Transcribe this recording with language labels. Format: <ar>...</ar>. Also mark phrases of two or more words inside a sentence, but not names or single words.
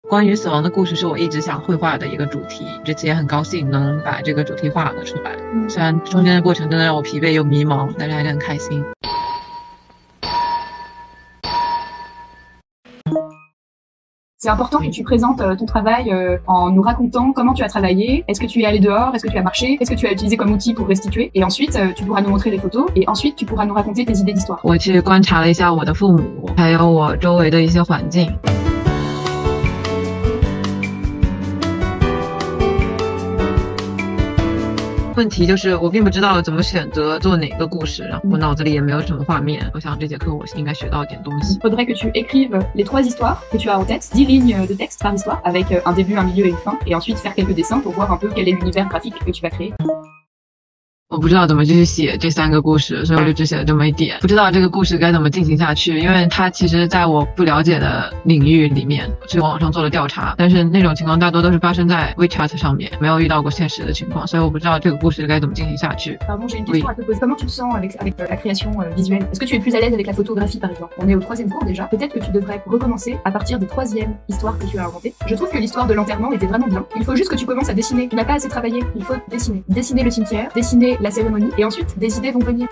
<zh>关于死亡的故事是我一直想绘画的一个主题，这次也很高兴能把这个主题画了出来。虽然中间的过程真的让我疲惫又迷茫，但是还是很开心。</zh> <fr>C'est important que tu présentes ton travail en nous racontant comment tu as travaillé, est-ce que tu es allé dehors, est-ce que tu as marché, qu'est-ce que tu as utilisé comme outil pour restituer, et ensuite tu pourras nous montrer les photos, et ensuite tu pourras nous raconter tes idées d'histoire.</fr> <zh>我去观察了一下我的父母，还有我周围的一些环境。问题就是我并不知道怎么选择做哪个故事，然后我脑子里也没有什么画面。我想这节课我应该学到一点东西。</zh> <fr>Faudrait que tu écrives les 3 histoires que tu as en tête, 10 lignes de texte par histoire, avec un début, un milieu et une fin, et ensuite faire quelques dessins pour voir un peu quel est l'univers graphique que tu vas créer.</fr> <zh>我不知道怎么去写这3个故事，所以我就只写了这么一点，不知道这个故事该怎么进行下去，因为它其实在我不了解的领域里面，去网上做了调查，但是那种情况大多都是发生在 WeChat 上面，没有遇到过现实的情况，所以我不知道这个故事该怎么进行下去。</zh> <fr>Pardon, j'ai une question à te poser. Comment tu te sens avec la création visuelle? Est-ce que tu es plus à l'aise avec la photographie par exemple? On est au 3e cours déjà. Peut-être que tu devrais recommencer à partir des 3e histoires que tu as inventées. Je trouve que l'histoire de l'enterrement était vraiment bien. Il faut juste que tu commences à dessiner. Tu n'as pas assez travaillé. Il faut dessiner. Dessiner le cimetière, dessiner la cérémonie, et ensuite des idées vont venir.</fr>